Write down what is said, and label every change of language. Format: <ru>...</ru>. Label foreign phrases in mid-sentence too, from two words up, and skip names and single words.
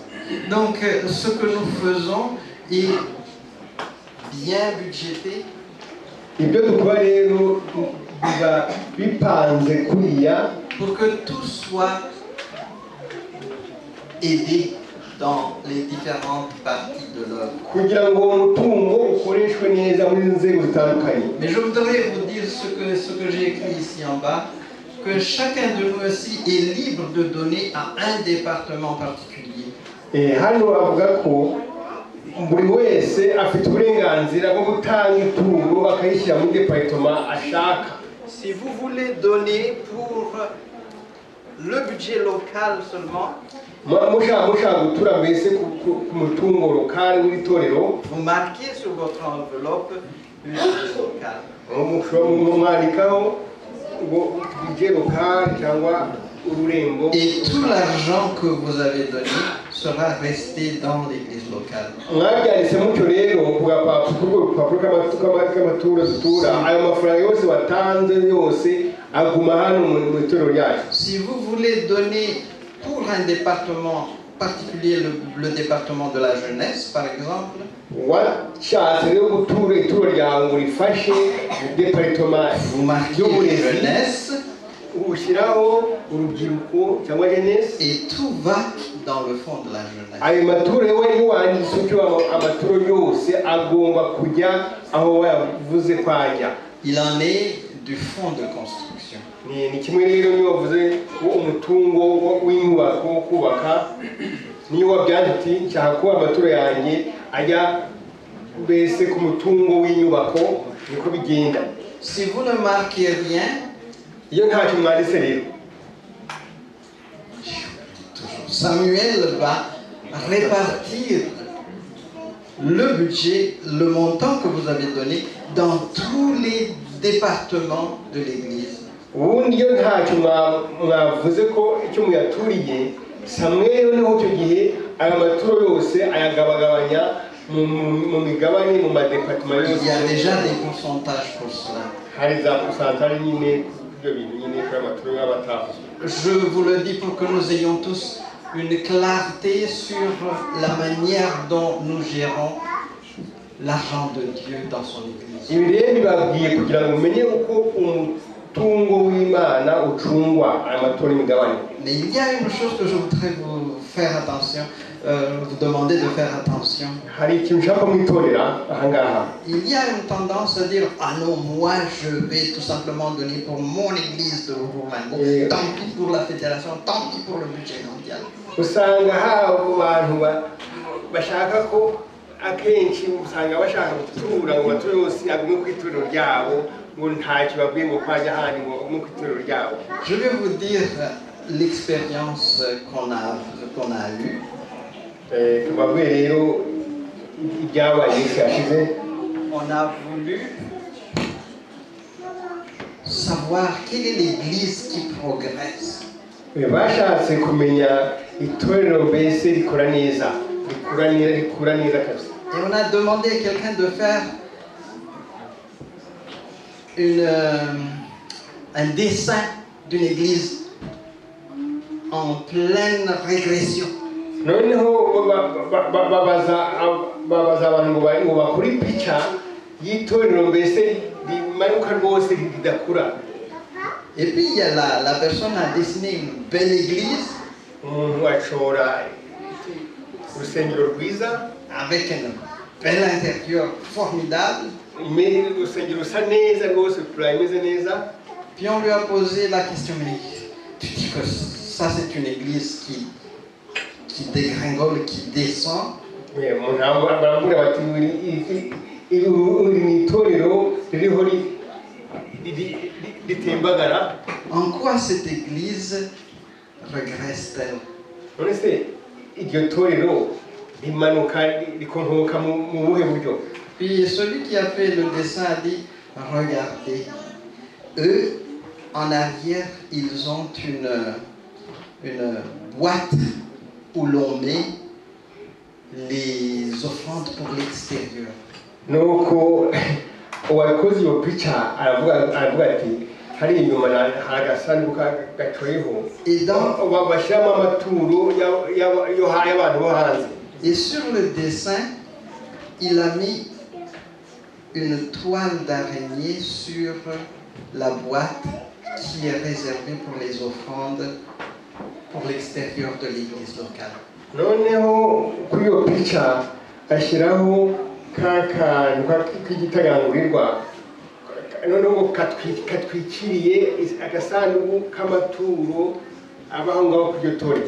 <fr>Donc, ce que nous faisons est bien budgété.</fr> <rw>ibyo dukora rero biba bipanze kuriya</rw> <fr>pour que tout soit aidé dans les différentes parties de l'œuvre.</fr> <rw>kugira ngo uwo mutungo ukoreshwe neza muri nzego zitandukanye.</rw> <fr>Mais je voudrais vous dire ce que j'ai écrit ici en bas, que chacun de nous aussi est libre de donner à un département particulier.</fr> <rw>Hano avuga ko buri wese afite uburenganzira bwo gutanga itungo akayishyira muri departement ashaka.</rw> <fr>Si vous voulez donner pour le budget local seulement,</fr> <rw>mushaka gutura mbese ku mutungo lokal w'itorero,</rw> <fr>vous marquez sur votre enveloppe budget local.</fr> <rw>mwandikaho ngo</rw> <fr>budget local</fr> <rw>cyangwa ururembo.</rw> <fr>Et tout l'argent que vous avez donné sera resté dans l'église locale.</fr> <rw>Mwabyanditse mutyo rero ku gapapuro k'amaturo dutura, ayo mafaranga yose watanze yose aguma hano mu itorero ryacu.</rw> <fr>Si vous voulez donner pour un département particulier, le département de la jeunesse par exemple,</fr> <rw>washatse rero gutura ituro ryawe ngo rifashe departement</rw> <fr>vous marquez jeunesse</fr> <rw>ushyiraho urubyiruko cyangwa jeunesse,</rw> <fr>et tout va dans le fond de la jeunesse.</fr> <rw>ayo maturo yewe niwanditse utyo amaturo yose agomba kujya aho wavuze kwajya.</rw> <fr>Il en est du fonds de construction.</fr> <rw>Ni kimwe rero niyo wavuze ko umutungo w'inyubako wo kubaka, niyo wabyanditse uti nshaka ko amaturo yanjye ajya mbese ku mutungo w'inyubako, niko bigenda.</rw> <fr>Si vous ne marquez rien,</fr> <rw>iyo ntacyo mwanditse rero,</rw> <fr>Samuel va répartir le budget, le montant que vous avez donné dans tous les départements de l'église.</fr> <rw>ubundi iyo ntacyo mwavuze ko icyo muyaturiye, Samweli niho icyo gihe aya maturo yose ayagabagabanya mu migabane mu madepartement yose.</rw> <fr>Il y a déjà des pourcentages pour cela.</fr> <rw>Hari za pourcentage nyine ibyo bintu nyine kuri amaturo y'abatavuzwe.</rw> <fr>Je vous le dis pour que nous ayons tous une clarté sur la manière dont nous gérons l'argent de Dieu dans son église.</fr> <rw>Ibi rero bibabwiye kugira ngo umenye uko umutungo w'Imana ucungwa aya maturo y'imigabane.</rw> <fr>Mais il y a une chose que je voudrais vous faire attention, vous demander de faire attention.</fr> <rw>Hari ikintu nshaka mwitorera ahangaha.</rw> <fr>Il y a une tendance à dire ah non, moi je vais tout simplement donner pour mon église de Roumaine. Tant pis pour la fédération, tant pis pour le budget mondial.</fr> <rw>Usanga habo bantu bashaka ko akenshi usanga bashaka gutura ngo bature yose agume ku itorero ryabo, ngo ntacyo babwiye ngo kwajya ahandi ngo agume ku itorero ryabo.</rw> <fr>Je vais vous dire l'expérience qu'on a eue.</fr> <rw>Tubabwiye rero ibyabaye iminsi yashize.</rw> <fr>On a voulu savoir quelle est l'église qui progresse.</fr> <rw>Bashatse kumenya itorero mbese rikora neza, rikura neza kabisa.</rw> <fr>Et on a demandé à quelqu'un de faire un dessin d'une église en pleine régression.</fr> <rw>Noneho babaza abantu ngo bakore ipica y'itorero mbese rimanuka rwose ridakura.</rw> <fr>Et puis il y a la personne a dessiné une belle église</fr> <rw>Umuntu acora urusengero rwiza</rw> <fr>avec un bel intérieur formidable.</fr> <rw>urusengero rusa neza rwose imeze neza.</rw> <fr>Puis on lui a posé la question, mais tu dis que ça c'est une église qui dégringole, qui descend.</fr> <rw>Umuntu baramubwira bati iri ni itorero ririho ritembagara.</rw> <fr>En quoi cette église regresse-t-elle?</fr> <rw>None se iryo torero rimanuka rikonkoka mu buhe buryo?</rw> <fr>Puis celui qui a fait le dessin a dit, regardez, eux, en arrière, ils ont une boîte où l'on met les offrandes pour l'extérieur.</fr> <rw>Nuko uwakoze iyo pica aravuga ati hari inyuma hari agasanduku gacoyeho bashyiramo amaturo y'abantu bo hanze.</rw> <fr>Et sur le dessin, il a mis une toile d'araignée sur la boîte qui est réservée pour les offrandes pour l'extérieur de l'église locale.</fr> <rw>Noneho kuri iyo pica ashyiraho k'akantu k'igitagangurirwa, noneho katwikiriye agasanduku k'amaturo abaho ngaho ku iryo torero.</rw>